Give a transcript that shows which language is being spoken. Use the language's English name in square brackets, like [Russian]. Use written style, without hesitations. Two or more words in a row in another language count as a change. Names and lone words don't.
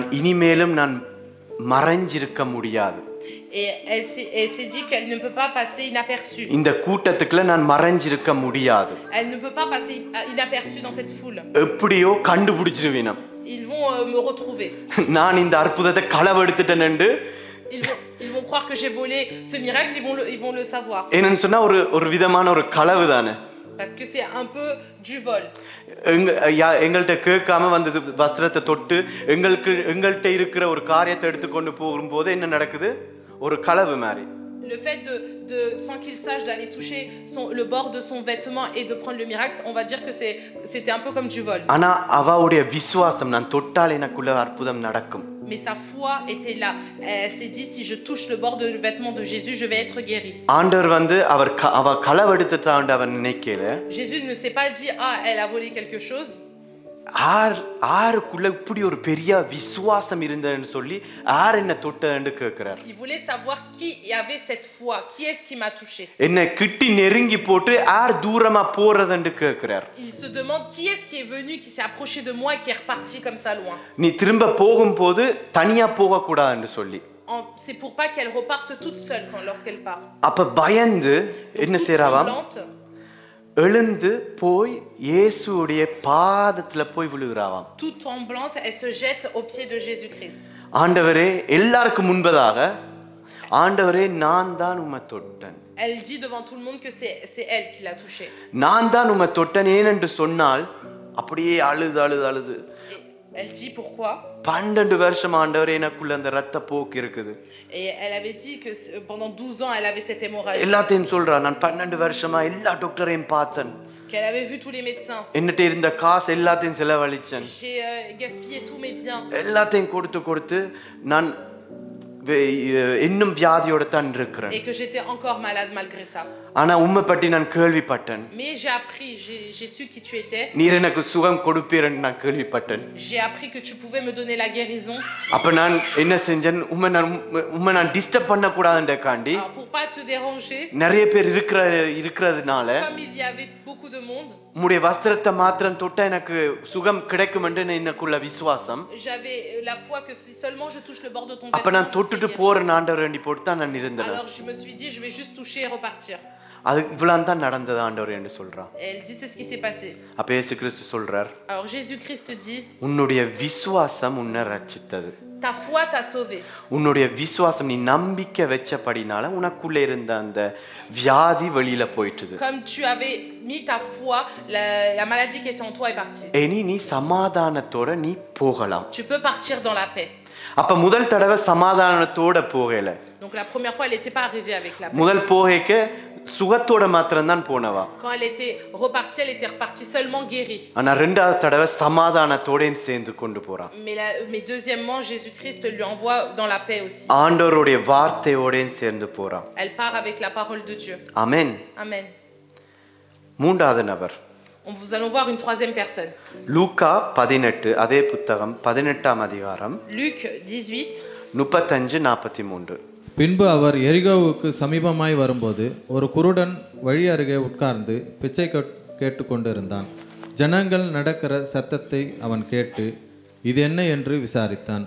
[Tamil] நான் இனிமேலும் நான் மறைஞ்சிருக்க முடியாது. [French] Et elle s'est dit qu'elle ne peut pas passer inaperçue. [Tamil] இந்த கூட்டத்துக்குள்ள நான் மறைஞ்சிருக்க முடியாது. [French] Elle ne peut pas passer inaperçue dans cette foule. [Tamil] எப்படியோ கண்டுபிடிச்சிருவீனம். [French] Ils vont me retrouver. [Tamil] நான் இந்த அற்புதத்தை களவெடுத்துட்டேன்னு [French] Ils vont croire que j'ai volé ce miracle, ils vont le savoir. [Tamil] என்னன்னு சொன்னா ஒரு விதமான ஒரு களவு தானே. [French] Parce que c'est un peu du vol. [Tamil] எங்கள்கிட்ட கேட்காம வந்து வஸ்திரத்தை தொட்டு எங்கள்கிட்ட இருக்கிற ஒரு காரியத்தை எடுத்துக்கொண்டு போகும்போது என்ன நடக்குது? ஒரு களவு மாதிரி. [French] Le fait sans qu'il sache d'aller toucher le bord de son vêtement et de prendre le miracle, on va dire que c'était un peu comme du vol. [Tamil] ஆனா அவளுடைய விசுவாசம் நான் தொட்டால் எனக்குள்ள அற்புதம் நடக்கும். [French] Mais sa foi était là. Elle s'est dit si je touche le bord du vêtement de Jésus, je vais être guérie. [Tamil] ஆண்டவர் வந்து அவ களவெடுத்துட்டான்னு அவர் நினைக்கல. [French] Jésus ne s'est pas dit elle a volé quelque chose. [Tamil] ஆருக்குள்ள இப்படி ஒரு பெரிய விசுவாசம் இருந்ததுன்னு சொல்லி ஆர் என்ன தொட்டன்னு கேக்குறார். [French] Il voulait savoir qui avait cette foi, qui est-ce qui m'a touché. [Tamil] என்ன கிட்டி நெருங்கி போட்டு ஆர் தூரமா போறதுன்னு கேக்குறார். [French] Il se demande qui est-ce qui est venu, qui s'est approché de moi et qui est reparti comme ça loin. [Tamil] நீ திரும்ப போகும்போது தனியா போக கூடாதுன்னு சொல்லி. [French] C'est pour pas qu'elle reparte toute seule lorsqu'elle part. [Tamil] அப்ப பயந்து என்ன செய்றாவாம்? எழுந்து போய் இயேசுவுடைய பாதத்துல போய் விழுகிறாவாம். [French] Toute tremblante, elle se jette aux pieds de Jésus-Christ. [Tamil] ஆண்டவரே எல்லாருக்கும் முன்பதாக ஆண்டவரே நான் தான் உம்மை தொட்டேன். [French] Elle dit devant tout le monde que c'est elle qui l'a touché. [Tamil] நான் தான் உம்மை தொட்டேன் ஏனென்று சொன்னால் அப்படியே அழுது [French] Elle dit pourquoi? [Tamil] 12 வருஷம் ஆண்டவரே எனக்குள்ள அந்த இரத்த போக்கு இருக்குது. [French] Et elle avait dit que pendant 12 ans elle avait cette hémorragie. [Tamil] எல்லாத்தையும் சொல்றா நான் 12 வருஷமா எல்லா டாக்டரையும் பார்த்தேன். [French] Qu'elle avait vu tous les médecins. [Tamil] என்னட்ட இருந்த காசு எல்லாத்தையும் செலவழிச்சேன். [French] J'ai gaspillé tous mes biens. [Tamil] எல்லாத்தையும் கொடுத்து நான் இன்னும் வியாதியோட தான் இருக்கிறேன். [French] Et que j'étais encore malade malgré ça. [Tamil] ஆனா உம்மை பற்றி நான் கேள்விப்பட்டேன். [French] Mais j'ai appris, j'ai su qui tu étais. [Tamil] நீர் எனக்கு சுகம் கொடுப்பீர்னு நான் கேள்விப்பட்டேன். [French] J'ai appris que tu pouvais me donner la guérison. [Tamil] அப்ப நான் என்ன செஞ்சேன்? உம்மை நான் டிஸ்டர்ப் பண்ண கூடாதுன்றக்காண்டி [French] pour pas te déranger. [Tamil] நிறைய பேர் இருக்கிறதுனால [French] Comme il y avait beaucoup de monde. [Tamil] உம்முடைய வஸ்திரத்தை மாத்திரம் தொட்டா எனக்கு சுகம் கிடைக்கும் என்று எனக்குள்ள விசுவாசம். [French] J'avais la foi que si seulement je touche le bord de ton vêtement. [Tamil] அப்ப நான் தொட்டுட்டு போறேன் ஆண்டவரே என்று போட்டு தான் நான் இருந்தேன். [French] Alors je me suis dit je vais juste toucher et repartir. [Tamil] அது இவ்வளவு தான் நடந்தது ஆண்டவரே என்று சொல்றா. [French] Elle dit c'est ce qui s'est passé. [Tamil] அப்ப இயேசு கிறிஸ்து சொல்றார். [French] Alors Jésus-Christ dit [Tamil] உன்னுடைய விசுவாசம் உன்னை ரட்சித்தது. [French] Ta foi t'a sauvé. [Tamil] உன்னுடைய விசுவாசம் நீ நம்பிக்கை வெச்சபடினால உனக்குள்ள இருந்த அந்த வியாதி வெளியில போயிடுது. [French] Comme tu avais mis ta foi, la maladie qui était en toi est partie. [Tamil] இனி நீ சமாதானத்தோட நீ போகலாம். [French] Tu peux partir dans la paix. [Tamil] அப்ப முதல் தடவை சமாதானத்தோட போகல. [French] Donc la première fois elle n'était pas arrivée avec la paix. [Tamil] முதல் போகைக்கு சுகத்தோட மாத்திரம் தான் போனவா. [French] Quand elle était repartie seulement guérie. [Tamil] ஆனா இரண்டாவது தடவை சமாதானத்தோடேம் சேர்ந்து கொண்டு போறா. [French] Mais deuxièmement Jésus-Christ lui envoie dans la paix aussi. [Tamil] ஆண்டவருடைய வார்த்தையோடேம் சேர்ந்து போறா. [French] Elle part avec la parole de Dieu. [Tamil] ஆமென். [French] Amen. [Tamil] மூன்றாவது நபர். [French] Nous allons voir une troisième personne. [Tamil] லூக்கா 18 அதே புத்தகம் 18ஆம் அதிகாரம். [French] Luc 18 35-43. [Tamil] பின்பு அவர் எரிகோவுக்கு சமீபமாய் வரும்போது ஒரு குருடன் வழி அருகே உட்கார்ந்து பிச்சை கேட்டுக்கொண்டிருந்தான். ஜனங்கள் நடக்கிற சத்தத்தை அவன் கேட்டு இது என்ன என்று விசாரித்தான்.